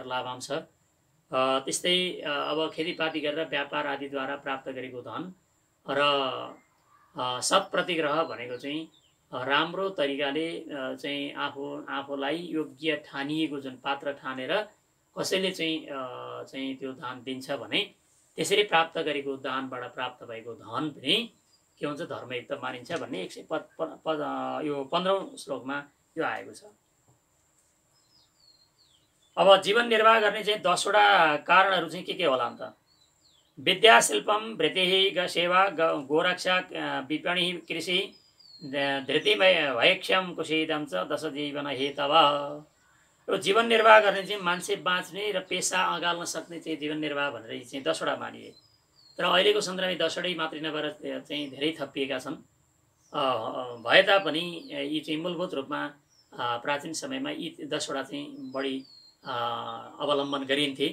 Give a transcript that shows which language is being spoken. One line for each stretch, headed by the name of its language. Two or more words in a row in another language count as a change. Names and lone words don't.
Nepali: लाभांश, त्यस्तै अब खेतीपाती गरेर व्यापार आदिद्वारा प्राप्त गरेको धन र सत्प्रतिग्रह भनेको चाहिँ राम्रो तरिकाले चाहिँ आफूलाई योग्य ठानिएको जुन पात्र ठानेर कसैले चाहिँ त्यो दान दिन्छ भने त्यसरी प्राप्त गरेको दानबाट प्राप्त भएको धन पनि के हुन्छ, धर्मयुक्त मानिन्छ भन्ने 15औं श्लोकमा यो आएको छ। अब जीवन निर्वाह गर्ने चाहिँ 10वटा कारणहरू चाहिँ के होला त?
Sanskrit: विद्या शिल्पम वृत्ति सेवा गोरक्षा विपणि कृषि धृतिमय भयक्षम कुशीदम च 10 जीवन हेतव।
Nepali: यो जीवन निर्वाह गर्ने चाहिँ मान्छे बाँच्ने र पेसा अगाल्न सक्ने चाहिँ जीवन निर्वाह भनेर चाहिँ 10वटा मानिए। तर अहिलेको सन्दर्भमा 10वटै मात्रै नभएर चाहिँ धेरै थपिएका छन्। भए तापनि यी चाहिँ मूलभूत रूपमा प्राचीन समयमा यी 10वटा चाहिँ बढी अवलम्बन गरिन्थे।